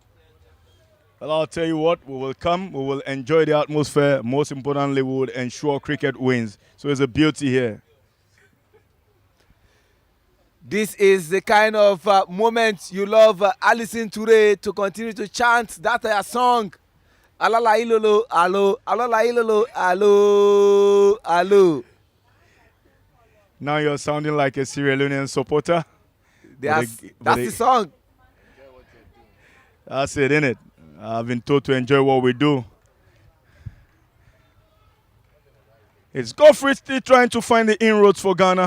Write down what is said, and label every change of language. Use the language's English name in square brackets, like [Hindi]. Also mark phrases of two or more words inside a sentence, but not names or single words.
[English] Well, I'll tell you what, we will come, we will enjoy the atmosphere. Most importantly, we will ensure cricket wins. So it's a beauty here. This is the kind of moment you love Alusin Ture to continue to chant that song. Alala ilolo, alo, alala ilolo, alo, alo. Now you're sounding like a Sierra Leonean supporter. That's the song. That's it, innit? I've been told to enjoy what we do. It's Godfrey still trying to find the inroads for Ghana.